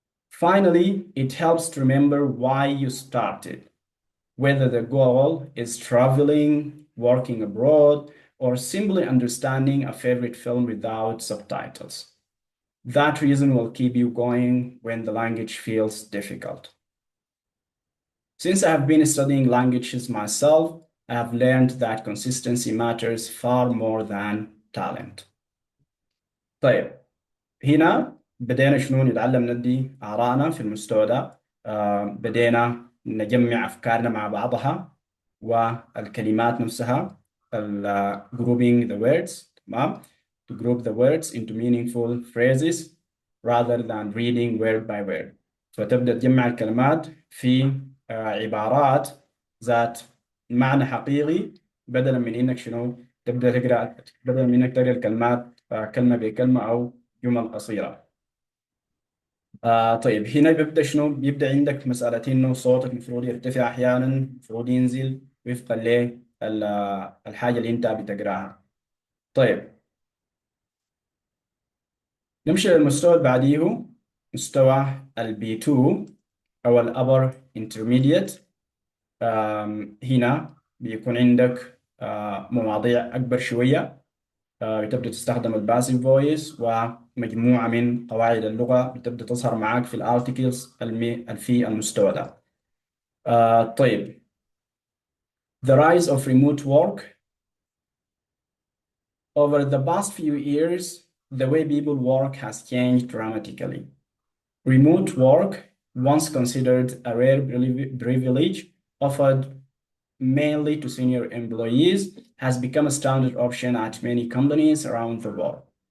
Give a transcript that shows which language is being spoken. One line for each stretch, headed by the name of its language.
English: Finally, it helps to remember why you started, whether the goal is traveling, working abroad, or simply understanding a favorite film without subtitles. That reason will keep you going when the language feels difficult. Since I have been studying languages myself, I have learned that consistency matters far more than talent.
Arabic: طيب هنا بدينا شنو نتعلم ندي آرائنا في المستوى ده. بدينا نجمع أفكارنا مع بعضها والكلمات نفسها،
English: grouping the words.
Arabic: تمام.
English: To group the words into meaningful phrases rather than reading word by word.
Arabic: فتبدأ تجمع الكلمات في عبارات ذات معنى حقيقي، بدلا من انك شنو بدلا من انك تقرا الكلمات كلمة بكلمة او جمل قصيرة. طيب هنا بيبدأ شنو؟ بيبدأ عندك مسألة إنه صوتك المفروض يرتفع أحيانا، المفروض ينزل وفقا للحاجة اللي أنت بتقراها. طيب نمشي للمستوى اللي بعديه، مستوى B2 أو upper intermediate. هنا بيكون عندك مواضيع أكبر شوية، بتبدأ تستخدم الباسيف فويس، ومجموعة من قواعد اللغة بتبدأ تظهر معاك في الارتكلز في المستوى ده.
English: طيب، the rise of remote work. Over the past few years, the way people work has changed dramatically. Remote work, once considered a rare privilege offered mainly to senior employees, has become a standard option at many companies around the world.